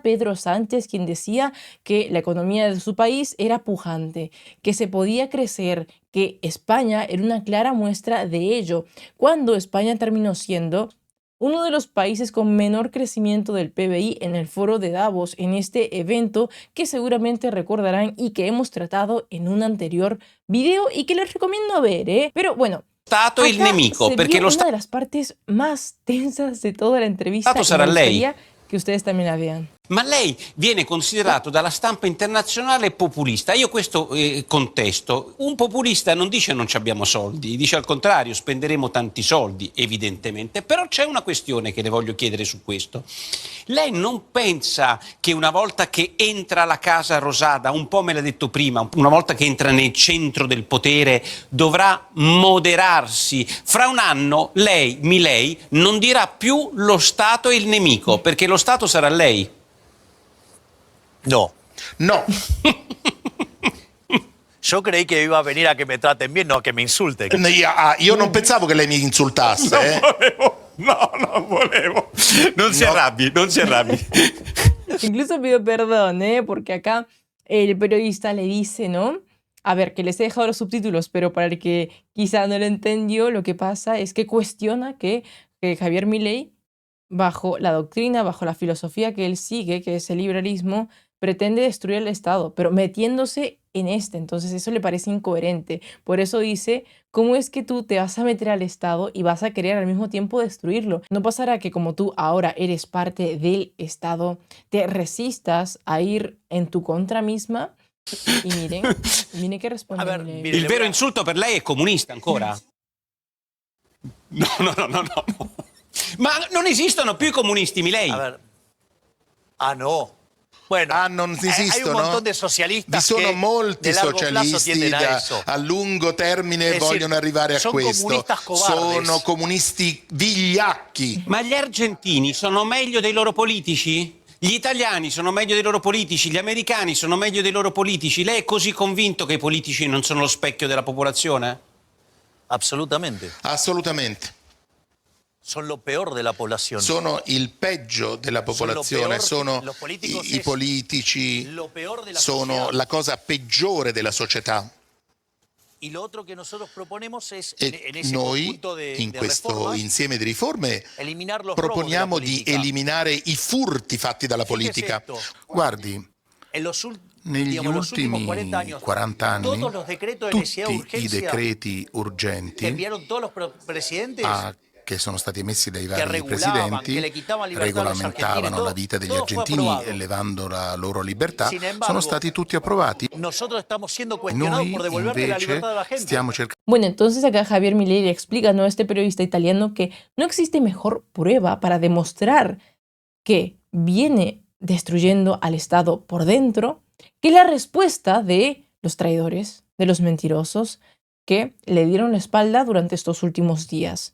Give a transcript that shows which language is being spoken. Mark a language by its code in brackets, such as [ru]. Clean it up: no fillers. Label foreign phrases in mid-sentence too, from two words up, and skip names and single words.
[es] Pedro Sánchez, quien decía que la economía de su país era pujante, que se podía crecer, que España era una clara muestra de ello, cuando España terminó siendo uno de los países con menor crecimiento del PBI en el foro de Davos, en este evento que seguramente recordarán y que hemos tratado en un anterior video y que les recomiendo ver, ¿eh? Pero bueno, [it] Stato il [es] acá [it] nemico, [es] se [it] perché [es] vio [it] lo [es] una de las partes más tensas de toda la entrevista [it] Stato [es] y [it] sarà [es] me [it] lei. [es] gustaría que ustedes también la vean. [it] Ma lei viene considerato dalla stampa internazionale populista. Io questo contesto. Un populista non dice non ci abbiamo soldi, dice al contrario spenderemo tanti soldi, evidentemente. Però c'è una questione che le voglio chiedere su questo. Lei non pensa che una volta che entra alla Casa Rosada, un po' me l'ha detto prima, una volta che entra nel centro del potere, dovrà moderarsi? Fra un anno lei, Milei, non dirà più lo Stato è il nemico, perché lo Stato sarà lei. No. [es] No, Yo creí que iba a venir a que me traten bien, no a que me insulten. [it] io non pensavo che lei mi insultasse. Non volevo. Non si arrabbi, non si arrabbi. [es] Incluso pido perdón, ¿eh? Porque acá el periodista le dice, ¿no? A ver, que les he dejado los subtítulos, pero para el que quizá no lo entendió, lo que pasa es que cuestiona que Javier Milei, bajo la doctrina, bajo la filosofía que él sigue, que es el liberalismo, pretende destruir el Estado, pero metiéndose en este. Entonces eso le parece incoherente. Por eso dice, ¿cómo es que tú te vas a meter al Estado y vas a querer al mismo tiempo destruirlo? No pasará que como tú ahora eres parte del Estado, te resistas a ir en tu contra misma. Y miren que responde. A ver, Milei. mire, [it] Il vero insulto per lei è comunista ancora? [es] No. [it] Ma non esistono più i comunisti, Milei. [es] A ver. Ah, no. Bueno, [it] non [es] hay un [it] esistono? [es] montón de [it] Vi [es] socialistas [it] sono che molti [es] de largo plazo [it] socialisti [es] tienden a eso. [it] a lungo termine È vogliono arrivare a [es] son [it] questo. [es] comunistas cobardes. [it] Sono comunisti vigliacchi. Ma gli argentini sono meglio dei loro politici? Gli italiani sono meglio dei loro politici? Gli americani sono meglio dei loro politici? Lei è così convinto che i politici non sono lo specchio della popolazione? [es] Absolutamente. [it] Assolutamente. [es] Son lo peor de la población. [it] Sono il peggio della popolazione, [es] peor, [it] sono [es] los políticos [it] i [es] es [it] politici, [es] lo peor de la [it] sono [es] sociedad. [it] la cosa peggiore della società. [es] Y lo otro que nosotros proponemos es, [it] E [es] en ese [it] noi [es] conjunto de [it] in questo [es] reformas, [it] insieme di riforme [es] eliminar los [it] proponiamo [es] robos de la [it] di [es] política. [it] eliminare i furti fatti dalla politica. [es] esto. [it] Guardi, [es] En los, [it] negli [es] digamos, los últimos [it] ultimi [es] 40 años, [it] 40 anni, [es] todos los decretos de necesidad de [it] tutti i [es] urgencia [it] decreti [es] que [it] urgenti [es] enviaron todos los presidentes [it] a che sono stati emessi dai vari regolaban, presidenti, [es] che le quitaban libertà a los [it] regolamentavano [es] argentinos, [it] la vita degli [es] todo fue [it] argentini [es] aprobado. [it] elevando la loro libertà, [es] Sin embargo, [it] sono stati tutti approvati. [es] Nosotros estamos siendo cuestionados [it] Noi [es] por devolverle la [it] invece [es] libertad a la gente. [it] stiamo cercando [es] Bueno, entonces acá Javier Milei le explica, ¿no?, a este periodista italiano que no existe mejor prueba para demostrar que viene destruyendo al Estado por dentro que la respuesta de los traidores, de los mentirosos que le dieron la espalda durante estos últimos días.